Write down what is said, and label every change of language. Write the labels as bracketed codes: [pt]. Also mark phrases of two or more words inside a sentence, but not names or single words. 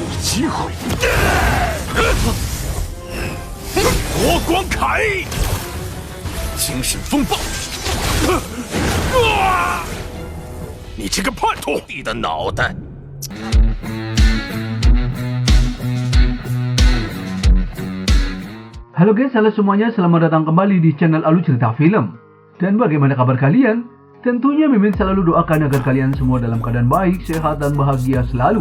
[zh] 机会。国光铠，精神风暴。你这个叛徒！你的脑袋！ [id] Halo guys, halo semuanya, selamat datang kembali di channel Alu Cerita Film. Dan bagaimana kabar kalian? Tentunya Mimin selalu doakan agar kalian semua dalam keadaan baik, sehat, dan bahagia selalu.